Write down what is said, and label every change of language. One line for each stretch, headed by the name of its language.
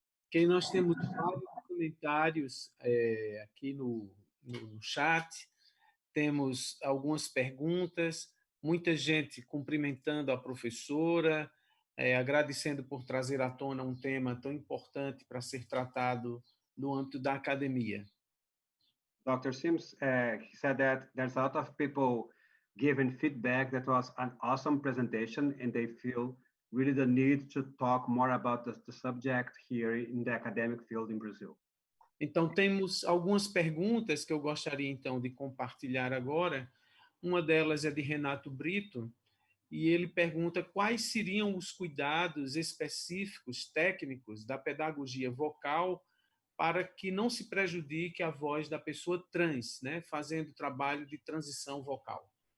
Portuguese: Que nós temos vários comentários aqui no chat, temos algumas perguntas, muita gente cumprimentando a professora, agradecendo por trazer à tona um tema tão importante para ser tratado no âmbito da academia.
English: Dr. Sims, he said that there's a lot of people giving feedback that was an awesome presentation and they feel really the need to talk more about the subject here in the academic field in Brazil.
Portuguese: Então, temos algumas perguntas que eu gostaria, então, de compartilhar agora. Uma delas é de Renato Brito, e ele pergunta quais seriam os cuidados específicos, técnicos, da pedagogia vocal para que não se prejudique a voz da pessoa trans, né, fazendo trabalho de transição vocal.